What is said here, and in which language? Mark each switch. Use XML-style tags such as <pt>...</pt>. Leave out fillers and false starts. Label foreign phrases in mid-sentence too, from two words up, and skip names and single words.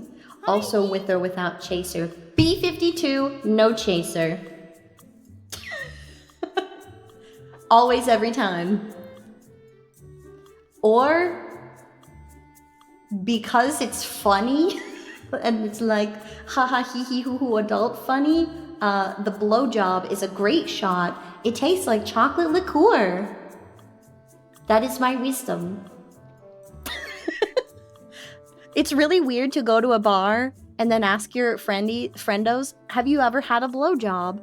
<en>Also with or without chaser. B52, no chaser. Always, every time. Or because it's funny and it's like haha hee hee hoo hoo adult funny, the blowjob is a great shot. It tastes like chocolate liqueur. That is my wisdom. It's really weird to go to a bar and then ask your friendos, have you ever had a blowjob?</en>